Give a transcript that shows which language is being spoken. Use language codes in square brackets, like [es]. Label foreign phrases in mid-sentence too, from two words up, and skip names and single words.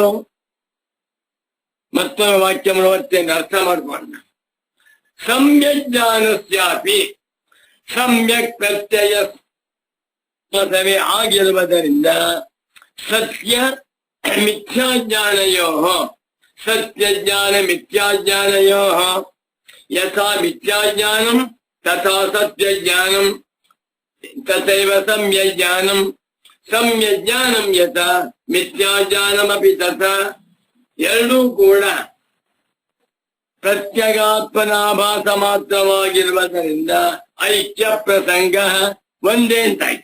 [kn] ಮತ್ತೊಂದು ವಾಕ್ಯ ಮತ್ತೆ ಅರ್ಥ ಮಾಡ್ಕೊಂಡ. [sa] ಸಮ್ಯಜ್ಞಾನಸ್ಯಾಪಿ ಸಮ್ಯಕ್ ಪ್ರತ್ಯಯ ಆಗಿರುವುದರಿಂದ ಸತ್ಯ ಮಿಥ್ಯಾಜ್ಞಾನಯೋ ಸತ್ಯಜ್ಞಾನ ಮಿಥ್ಯಾಜ್ಞಾನಯೋ ಯಥಾ ಮಿಥ್ಯಾಜ್ಞಾನಂ ತಥಾ ಸತ್ಯಜ್ಞಾನಂ ತಥೈವ ಸಮ್ಯಜ್ಞಾನಂ ಸಮ್ಯಜ್ಞಾನಂ ಯಥ ಮಿಥ್ಯಾಜ್ಞಾನಮಪಿ ತಥಾ. [kn] ಎರಡೂ ಕೂಡ ಪ್ರತ್ಯಗಾತ್ಮನಾಭಾಸ ಮಾತ್ರವಾಗಿರುವುದರಿಂದ ಐಕ್ಯ ಪ್ರಸಂಗ ಒಂದೇ ಅಂತಾಯ್ತು.